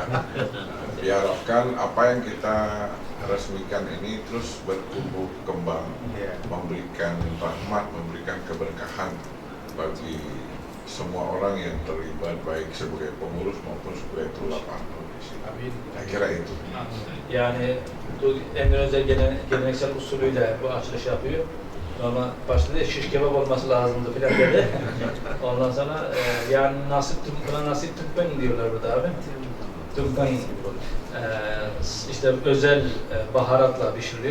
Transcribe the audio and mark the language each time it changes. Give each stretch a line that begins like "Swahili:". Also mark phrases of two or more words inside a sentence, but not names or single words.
Indonesian: Diharapkan apa yang kita resmikan ini terus bertumbuh kembang, memberikan rahmat, memberikan keberkahan bagi semua orang yang terlibat, baik sebagai pengurus maupun sebagai tulapah. Amin. Saya kira itu.
Turkish: Yani bu Endonezya geleneksel usulüyle bu açılış yapıyor. Ama başta da şiş kebap olması lazımdı filan dedi. Ondan sonra yani buna nasip tümpeng diyorlar burada abi. Tümpeng işte özel baharatla pişiriliyor.